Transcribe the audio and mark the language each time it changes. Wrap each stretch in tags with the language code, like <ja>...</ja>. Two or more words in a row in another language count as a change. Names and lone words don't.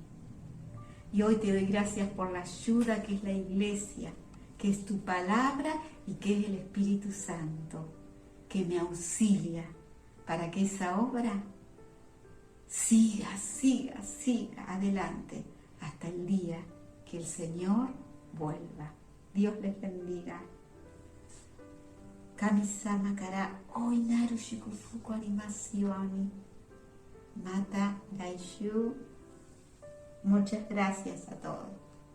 <es>Y hoy te doy gracias por la ayuda que es la iglesia, que es tu palabra y que es el Espíritu Santo, que me auxilia para que esa obra siga adelante hasta el día que el Señor vuelva. Dios les bendiga.</es> <ja>神様から大いなる祝福ありますように. また来週.</ja> <es>Muchas gracias a todos.</es>